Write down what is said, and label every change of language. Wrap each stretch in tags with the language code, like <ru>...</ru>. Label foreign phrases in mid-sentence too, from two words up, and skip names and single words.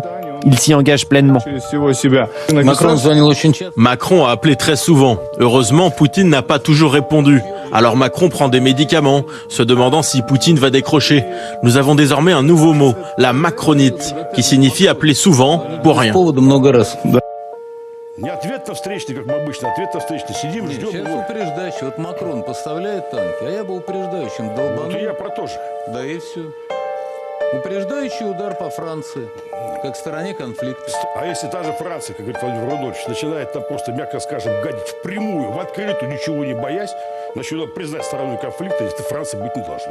<fr>Il s'y engage pleinement. Macron a appelé très souvent. Heureusement, Poutine n'a pas toujours répondu. Alors Macron prend des médicaments, se demandant si Poutine va décrocher. Nous avons désormais un nouveau mot, la macronite, qui signifie appeler souvent pour rien.</fr> <ru>Не ответ-то встречный, как мы обычно. Ответ-то встречный. Сидим, ждем. Сейчас упреждающий. Вот Макрон поставляет танки, а я бы упреждающим долбанул. Вот и я про то же. Да и все. Упреждающий удар по Франции, как стороне конфликта. А если та же Франция, как говорит Владимир Рудольфович, начинает там просто, мягко скажем, гадить впрямую, в открытую, ничего не боясь, значит, надо признать стороной конфликта, если Франция быть не должна.</ru>